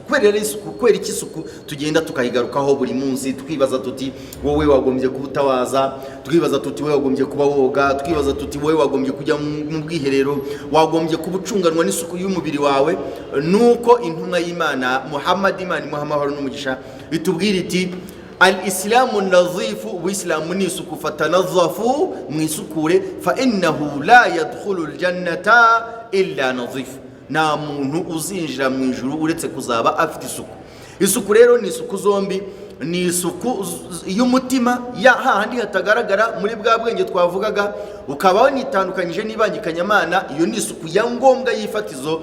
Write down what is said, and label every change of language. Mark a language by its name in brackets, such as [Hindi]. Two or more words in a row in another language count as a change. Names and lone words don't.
[Kinyarwanda] Kubera iki isuku tugenda tukayigarukaho buri munsi, twibaza tuti wowe wagombye kubutawaza, twibaza tuti wowe wagombye kuba woga, twibaza tuti wowe wagombye kujya mu bwiherero, wagombye kubucunganwa n'isuku y'umubiri wawe. Nuko intumwa y'Imana Muhammad, Imana Muhammad n'umugisha, bitubwira iti [Arabic] الإسلام نظيف, [Kinyarwanda] ubuislamu ni isuku, fatanazzafu, mwisukure, [Arabic] فإنه لا يدخل الجنة إلا نظيف, [Kinyarwanda] nta muntu uzinjira mu ijuru uretse kuzaba afite isuku. Isuku rero ni isuku zombi, ni isuku y'umutima ya hahandi hatagaragara muri bwa bwenge twavugaga, ukaba wanitandukanyije n'ibangikanyamana, iyo ni isuku ya ngombwa y'ifatizo.